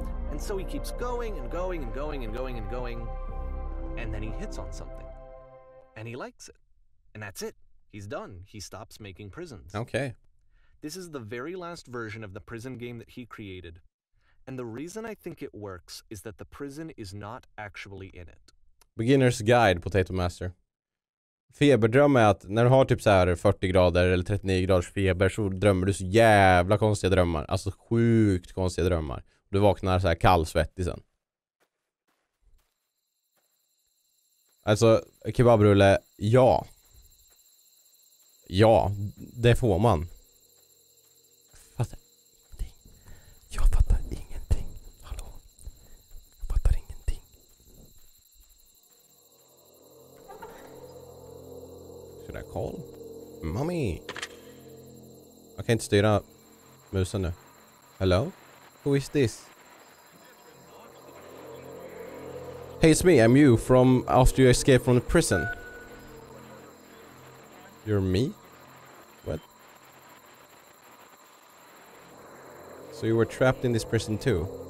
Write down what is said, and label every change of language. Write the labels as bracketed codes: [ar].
[en] And so he keeps going and going and going and going and going. And then he hits on something. And he likes it. And that's it. He's done. He stops making prisons. Okay. This is the very last version of the prison game that he created. And the reason I think it works is that the prison is not actually in it. Beginner's Guide, Potato Master. [sv] Feberdröm är att när du har typ så här 40 grader eller 39 graders feber så drömmer du så jävla konstiga drömmar. Alltså sjukt konstiga drömmar. Du vaknar så här kallsvettig sen. Alltså, kebabrulle, ja. Ja, det får man. Jag fattar ingenting. Hallå? Jag fattar ingenting. [en] Should I call? Mommy! [sv] Jag kan inte styra musen nu. [en] Hello? Who is this? Hey, it's me. I'm you from after you escaped from the prison. You're me? What? So you were trapped in this prison too?